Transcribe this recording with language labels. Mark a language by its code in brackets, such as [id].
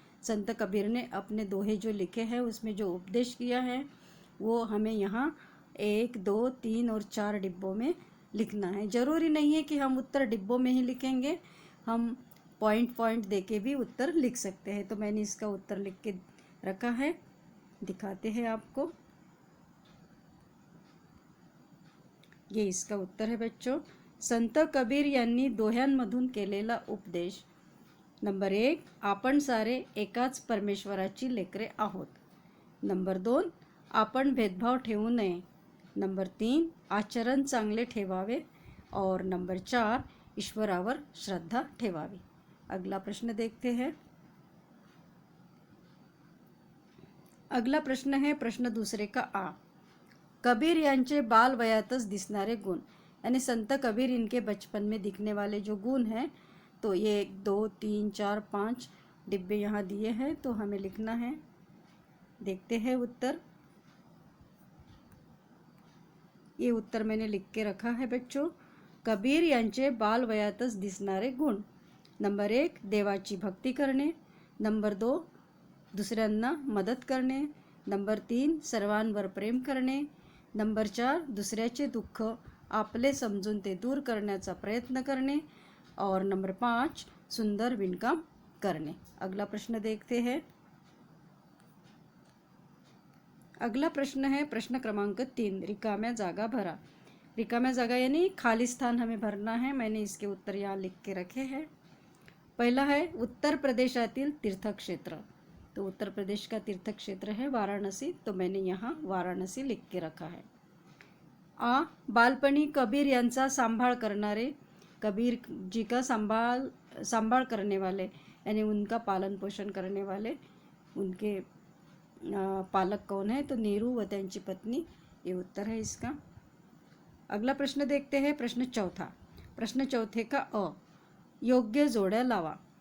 [hi] संत कबीर ने अपने दोहे जो लिखे हैं उसमें जो उपदेश किया है वो हमें यहाँ 1, 2, 3 और 4 डिब्बों में लिखना है। ज़रूरी नहीं है कि हम उत्तर डिब्बों में ही लिखेंगे, हम पॉइंट दे के भी उत्तर लिख सकते हैं। तो मैंने इसका उत्तर लिख के रखा है, दिखाते हैं आपको। ये इसका उत्तर है बच्चों। [mr] संत कबीर यांनी दोह्यांमधून केलेला उपदेश। नंबर 1, आपण सारे एकाच परमेश्वराची लेकरे आहोत। नंबर 2, आपण भेदभाव ठेवू नये। नंबर 3, आचरण चांगले ठेवावे। [hi] और [mr] नंबर 4, ईश्वरावर श्रद्धा ठेवावी। [hi] अगला प्रश्न देखते हैं। अगला प्रश्न है प्रश्न दूसरे का आ, [mr] कबीर यांचे बाल वयातच दिसणारे गुण। [hi] यानी संत कबीर इनके बचपन में दिखने वाले जो गुण हैं, तो ये 1, 2, 3, 4, 5 डिब्बे यहाँ दिए हैं, तो हमें लिखना है। देखते हैं उत्तर। ये उत्तर मैंने लिख के रखा है बच्चों। [mr] कबीर यांचे बाल वयातच दिसणारे गुण। नंबर 1, देवाची भक्ती करणे। नंबर 2, दुसऱ्यांना मदत करणे। नंबर 3, सर्वांवर प्रेम करणे। नंबर 4, दुसऱ्याचे दुःख आपले समजून ते दूर करण्याचा प्रयत्न करणे। [hi] और नंबर 5, [mr] सुंदर विणकाम करणे। [hi] अगला प्रश्न देखते हैं। अगला प्रश्न है प्रश्न क्रमांक 3, [mr] रिकाम्या जागा भरा। रिकाम्या जागा [hi] यानी खाली स्थान हमें भरना है। मैंने इसके उत्तर यहाँ लिख के रखे हैं। पहला है, [mr] उत्तर प्रदेशातील तीर्थक्षेत्र। [hi] तो उत्तर प्रदेश का तीर्थ क्षेत्र है वाराणसी, तो मैंने यहाँ वाराणसी लिख के रखा है। [mr] आ, बालपणी कबीर यांचा सांभाळ करणारे। [hi] कबीर जी का सांभाळ करने वाले यानी उनका पालन पोषण करने वाले उनके पालक कौन है, तो [mr] नीरू व त्यांची पत्नी, [hi] ये उत्तर है इसका। अगला प्रश्न देखते हैं, प्रश्न चौथा। प्रश्न चौथे का अ, [mr] योग्य जोड़ियाँ लावा।